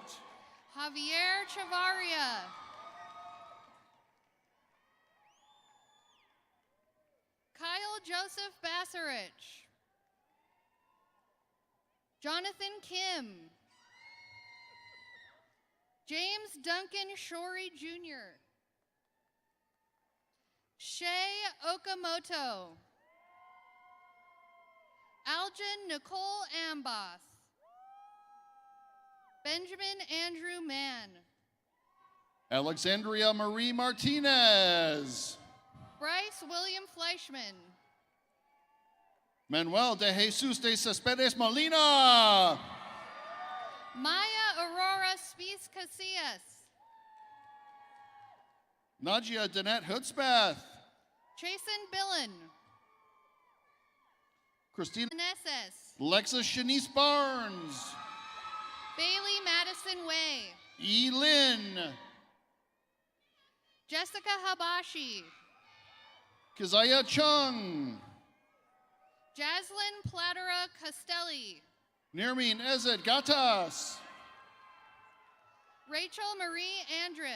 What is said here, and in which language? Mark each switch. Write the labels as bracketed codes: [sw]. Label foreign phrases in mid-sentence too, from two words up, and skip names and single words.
[en] Javier Chavaria, Kyle Joseph Bassarich, Jonathan Kim, James Duncan Shorey Jr., Shay Okamoto. Algin Nicole Amboss. Benjamin Andrew Mann. Alexandria Marie Martinez. Bryce William Fleischman. Manuel de Jesus de Cespedes Molina. Maya Aurora Spies Casillas. Nadia Danette Hudspeth. Chasen Billen. Christina Meneses. Lexus Shanice Barnes. Bailey Madison Way. E. Lynn. Jessica Habashi. Keziah Chung. Jaslyn Platera Castelli. Nirmin Ezed Gatas. Rachel Marie Andrus.